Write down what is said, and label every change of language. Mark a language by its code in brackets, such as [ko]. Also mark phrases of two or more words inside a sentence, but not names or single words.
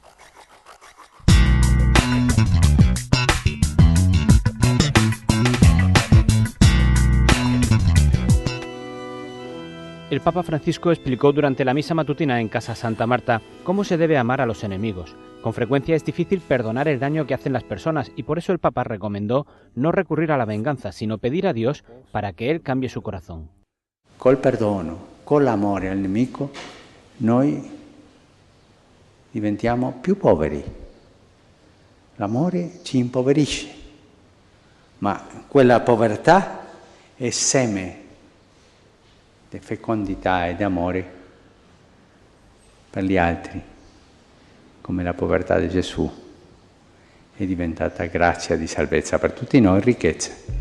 [es] El Papa Francisco explicó durante la misa matutina en Casa Santa Marta cómo se debe amar a los enemigos. Con frecuencia es difícil perdonar el daño que hacen las personas y por eso el Papa recomendó no recurrir a la venganza, sino pedir a Dios para que Él cambie su corazón. [it] Col perdono, con l'amore al nemico, noi diventiamo più poveri. L'amore ci impoverisce, ma quella povertà è seme di fecondità e di amore per gli altri, come la povertà di Gesù è diventata grazia di salvezza per tutti noi, ricchezza.